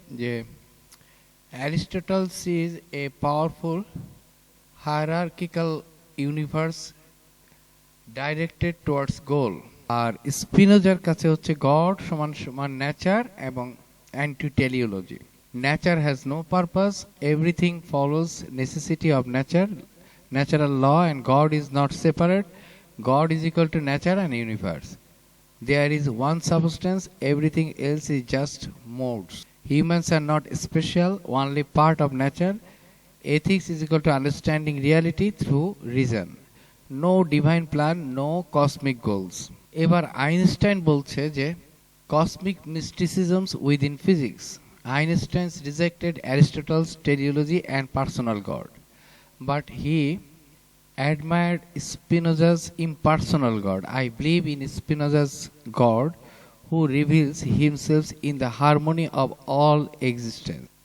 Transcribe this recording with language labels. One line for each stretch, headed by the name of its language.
English: যে Aristotle sees a powerful hierarchical universe directed towards goal,
Bangla: আর স্পিনোজার কাছে হচ্ছে
English: God
Bangla: সমান সমান
English: Nature এবং anti-teleology. Nature has no purpose, everything follows necessity of nature, natural law, and God is not separate. God is equal to nature and universe. There is one substance, everything else is just modes. Humans are not special, only part of nature. Ethics is equal to understanding reality through reason. No divine plan, no cosmic goals.
Bangla: এবার Einstein বলছে যে
English: cosmic mysticisms within physics. Einstein rejected Aristotle's teleology and personal God, but he admired Spinoza's impersonal God. I believe in Spinoza's God, who reveals himself in the harmony of all existence.